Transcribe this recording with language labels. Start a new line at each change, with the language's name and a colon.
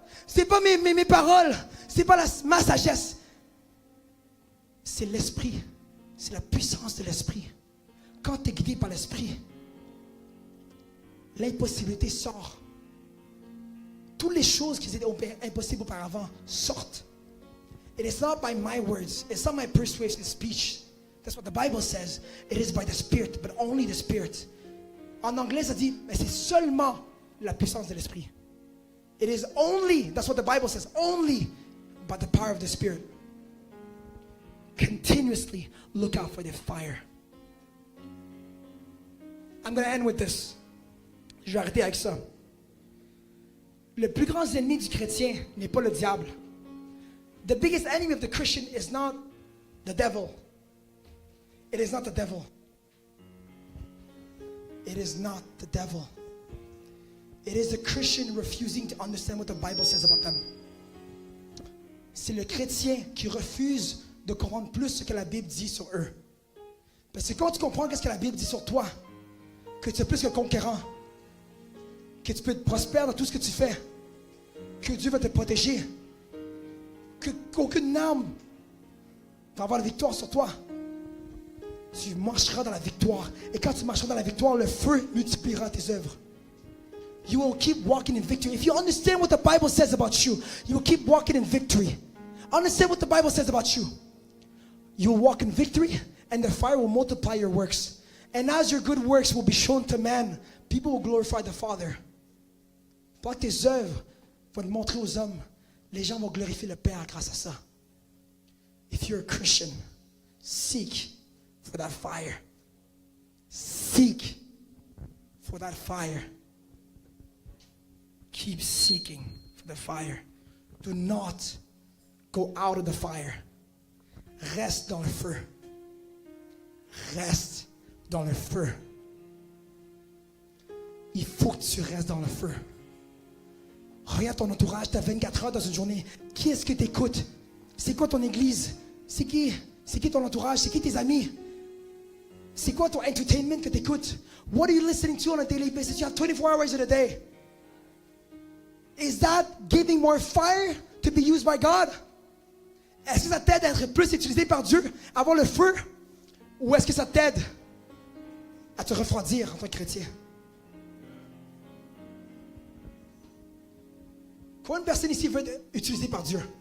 French: C'est pas mes paroles. C'est pas ma sagesse. C'est l'Esprit. C'est la puissance de l'Esprit. Quand tu es guidé par l'Esprit, l'impossibilité sort. Toutes les choses qui étaient impossibles auparavant sortent.
English: It is not by my words. It's not my persuasive speech. That's what the Bible says. It is by the Spirit, but only the Spirit.
French: En anglais, ça dit, mais c'est seulement la puissance de l'Esprit.
English: It is only, that's what the Bible says, only by the power of the Spirit. Continuously look out for the fire. I'm going to end with this.
French: Je vais arrêter avec ça. Le plus grand ennemi du chrétien n'est pas le diable.
English: The biggest enemy of the Christian is not the devil. It is not the devil. It is not the devil. It is the Christian refusing to understand what the Bible says about them.
French: C'est le chrétien qui refuse de comprendre plus ce que la Bible dit sur eux. Parce que quand tu comprends ce que la Bible dit sur toi, que tu es plus que conquérant, que tu peux être prospère dans tout ce que tu fais, que Dieu va te protéger, qu'aucune arme va avoir la victoire sur toi. Tu marcheras dans la victoire. Et quand tu marcheras dans la victoire, le feu multipliera tes œuvres.
English: You will keep walking in victory. If you understand what the Bible says about you, you will keep walking in victory. Understand what the Bible says about you. You will walk in victory, and the fire will multiply your works. And as your good works will be shown to man, people will glorify the Father.
French: Pendant que tes œuvres vont te montrer aux hommes, les gens vont glorifier le Père grâce à ça.
English: If you're a Christian, seek for that fire. Seek for that fire. Keep seeking for the fire. Do not go out of the fire.
French: Reste dans le feu. Reste dans le feu. Il faut que tu restes dans le feu. Regarde ton entourage, tu as 24 heures dans une journée. Qui est-ce que tu écoutes? C'est quoi ton église? C'est qui ton entourage? C'est qui tes amis? C'est quoi ton entertainment que tu écoutes?
English: What are you listening to on a daily basis? You have 24 hours in a day. Is that giving more fire to be used by God?
French: Est-ce que ça t'aide à être plus utilisé par Dieu, à avoir le feu? Ou est-ce que ça t'aide à te refroidir en tant que chrétien? Combien de personnes ici veulent être utilisées par Dieu?